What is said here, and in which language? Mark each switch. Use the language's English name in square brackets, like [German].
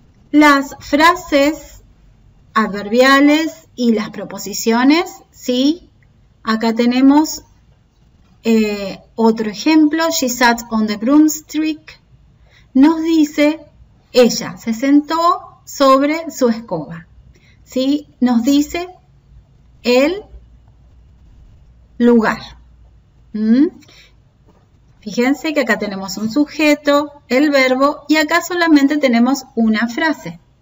[Spanish] Las frases adverbiales y las proposiciones, ¿sí? Acá tenemos otro ejemplo. [English] She sat on the broomstick. [Spanish] Nos dice, ella se sentó sobre su escoba, ¿sí? Nos dice el lugar. Fíjense que acá tenemos un sujeto, el verbo, y acá solamente tenemos una frase.